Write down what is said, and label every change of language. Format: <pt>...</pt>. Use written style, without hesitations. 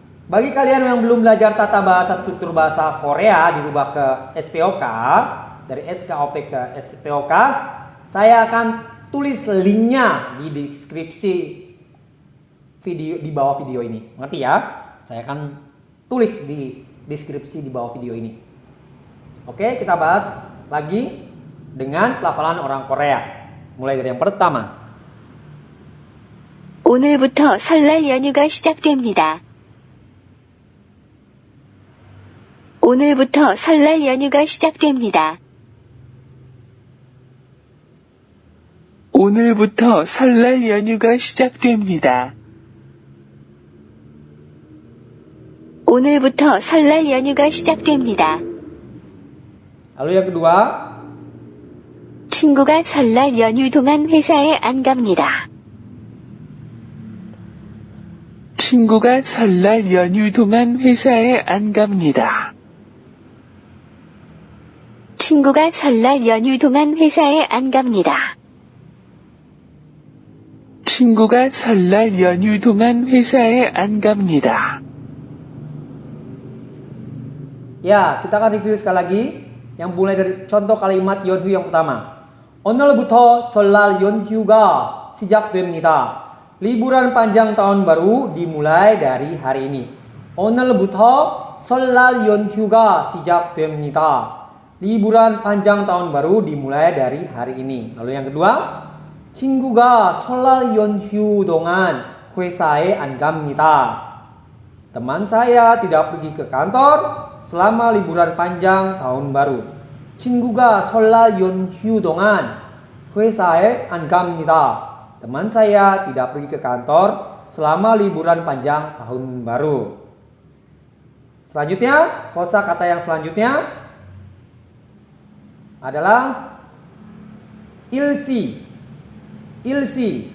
<id>Bagi kalian yang belum belajar tata bahasa struktur bahasa Korea dirubah ke SPOK, dari SKOP ke SPOK, saya akan tulis linknya di deskripsi video di bawah video ini. Ngerti ya? Saya akan tulis di deskripsi di bawah video ini. Oke, kita bahas lagi dengan pelafalan orang Korea. Mulai dari yang pertama.</id> <ko>오늘부터 설날 연휴가 시작됩니다. 오늘부터 설날 연휴가 시작됩니다. 오늘부터 설날 연휴가 시작됩니다. 오늘부터 설날 연휴가 시작됩니다.</ko> <id>Lalu yang kedua.</id> <ko>친구가 설날 연휴 동안 회사에 안 갑니다. 친구가 설날 연휴 동안 회사에 안 갑니다. 친구가 설날 연휴 동안 회사에 안 갑니다. 친구가 설날 연휴 동안 회사에 안 갑니다.</ko> <id>Ya, kita akan review sekali lagi. Yang mulai dari contoh kalimat 연휴 yang pertama.</id> <ko>오늘부터 설날 연휴가 시작됩니다.</ko> <id>Liburan panjang tahun baru dimulai dari hari ini.</id> <ko>오늘부터 설날 연휴가 시작됩니다.</ko> <id>Liburan panjang tahun baru dimulai dari hari ini. Lalu yang kedua,</id> <ko>친구가 설날 연휴 동안 회사에 안 갑니다.</ko> <id>Teman saya tidak pergi ke kantor selama liburan panjang tahun baru.</id> <ko>친구가 설날 연휴 동안 회사에 안 갑니다.</ko> <id>Teman saya tidak pergi ke kantor selama liburan panjang tahun baru. Selanjutnya, kosakata yang selanjutnya adalah ilsi. Ilsi.</id>